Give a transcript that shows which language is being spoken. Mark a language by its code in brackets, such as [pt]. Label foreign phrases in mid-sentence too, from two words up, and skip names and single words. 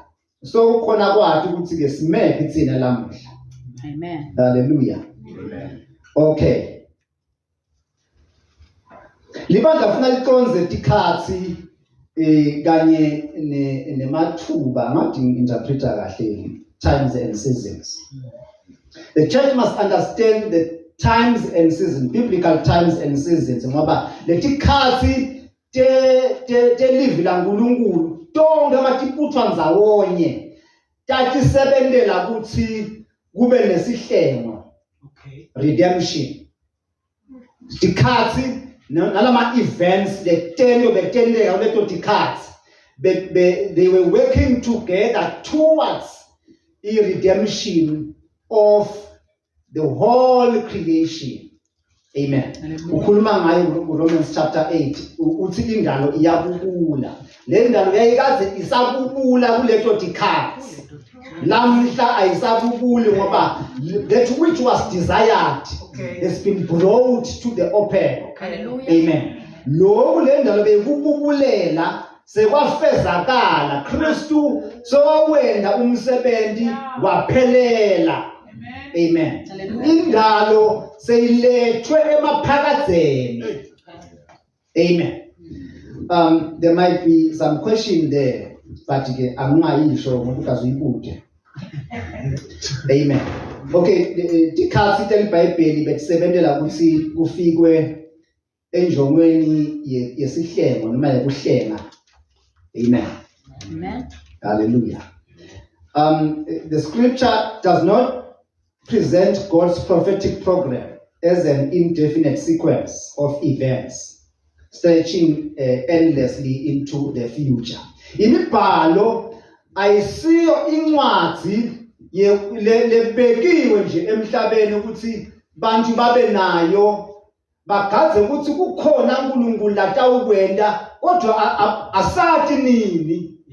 [ss] So khona kwathi ukuthi ke simephi tsina lamuhla. Amen. Hallelujah. Amen. Okay. Libandla funa liconze tikhathi kanye nemathuba ngathi interpreter kahle [en] times and seasons. The church must understand the times and seasons, biblical times and seasons, [ss] ngoba letikhathi te live la uNkulunkulu tonke matiputhwa ndzawonye tatisebentela kuthi kube nesihlengo. Okay. [en] Redemption. [ss] Tikhathi nalama [en] events the 10 [ss] leto tikhathi [en] they were working together towards the redemption of the whole creation. [ss] Amen. Ukhuluma ngayo Romans chapter 8 uthi indalo iyabubula. Le ndalo yayikaze isabubula kuleto tikhathi. Lamhla ayisabubuli ngoba [en] that which was desired has been brought to the open. [ss] Hallelujah. Amen. Lokhu le ndalo bekububulela sekwafezakala. Kristu sowenda umsebenzi waphelela. Amen. Indalo seyilethwe emaphakadzeni. [en] Amen. There might be some question there, but [ss] ke angingayisho ngoba ukaziyibude. Amen. Okay, tikhathi telibhayibheli betisebentela ukuthi kufikwe enjongweni yesihlengo noma yekuhlenga. Amen. Amen. Hallelujah. [en] The scripture does not present God's prophetic program as an indefinite sequence of events stretching endlessly into the future. [ss] Imibhalo ayisiyo incwadi lebekiwe nje emhlabeni ukuthi bantu babe nayo bagadze ukuthi kukhona uNkulunkulu latawukwenda kodwa asathi nini.